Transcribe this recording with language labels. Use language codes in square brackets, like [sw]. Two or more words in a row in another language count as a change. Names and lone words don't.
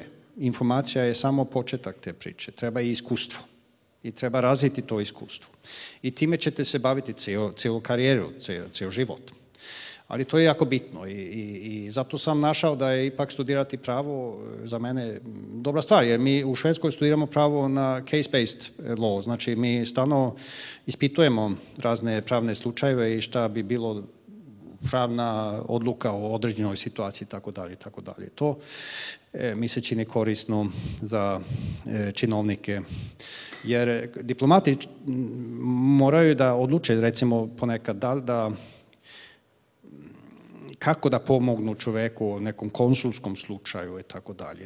[sr] Informacija je samo početak te priče, treba i iskustvo. I treba razviti to iskustvo. I time ćete se baviti cijelu karijeru, cijel život. Ali to je jako bitno i zato sam našao da je ipak studirati pravo za mene dobra stvar, jer mi u Švedskoj studiramo pravo na [en] case-based law, [sr] znači mi stalno ispitujemo razne pravne slučajeve i šta bi bilo pravna odluka o određenoj situaciji itd. To mi se čini korisno za činovnike. Jer diplomati moraju da odluče, recimo ponekad, kako da pomognu čoveku u nekom konsulskom slučaju i tako dalje.